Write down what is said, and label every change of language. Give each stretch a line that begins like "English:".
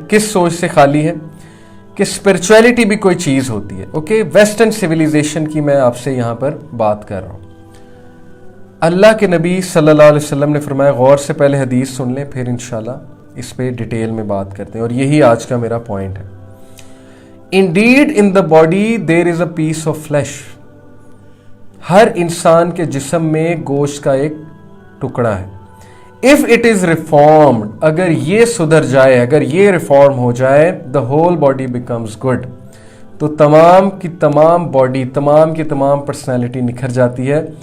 Urdu: کس سوچ سے خالی ہے؟ کہ اسپرچویلٹی بھی کوئی چیز ہوتی ہے. اوکے, ویسٹرن سویلائزیشن کی میں آپ سے یہاں پر بات کر رہا ہوں. اللہ کے نبی صلی اللہ علیہ وسلم نے فرمایا, غور سے پہلے حدیث سن لیں, پھر انشاءاللہ اس پہ ڈیٹیل میں بات کرتے ہیں, اور یہی آج کا میرا پوائنٹ ہے.
English: Indeed in the body there is a piece of flesh.
Urdu: ہر انسان کے جسم میں گوشت کا ایک ٹکڑا ہے.
English: If it is reformed,
Urdu: اگر یہ سدھر جائے, اگر یہ ریفارم ہو جائے,
English: the whole body becomes good.
Urdu: تو تمام کی تمام باڈی, تمام کی تمام پرسنالٹی نکھر جاتی ہے.